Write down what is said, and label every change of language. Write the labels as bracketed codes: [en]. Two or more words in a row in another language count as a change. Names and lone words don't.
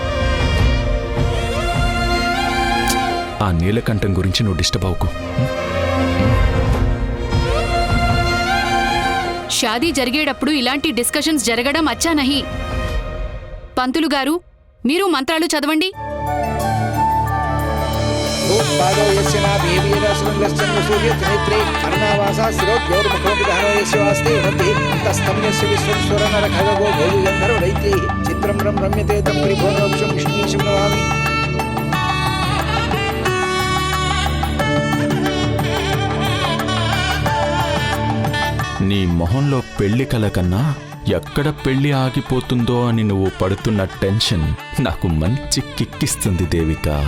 [te] ఆ నీలకంఠం గురించి నువ్వు డిస్టర్బ్ అవ్వకు. షాదీ జరిగేటప్పుడు ఇలాంటి డిస్కషన్స్ జరగడం [hi] अच्छा नहीं. [te] పంతులు గారు, మీరు మంత్రాలు చదవండి. [sa] ఓం पादौ यस्य नाभि वीरसुन्दश्चन्द्र सूर्यत्रिनेत्रे अर्णावासा शिरोद्योर्मुखोऽपि दहनो यस्य वास्ते मध्ये तस्थं यस्य विश्वस्वरनरखगो भोजगन्धर्वदैत्यैः चित्रं रम्यते तं त्रिभुवनोक्षं विष्णुमीशं नमामि। [te] నీ మొహంలో పెళ్లి కల కన్నా ఎక్కడ పెళ్లి ఆగిపోతుందో అని నువ్వు పడుతున్న టెన్షన్ నాకు మంచి కిక్కిస్తుంది దేవిక.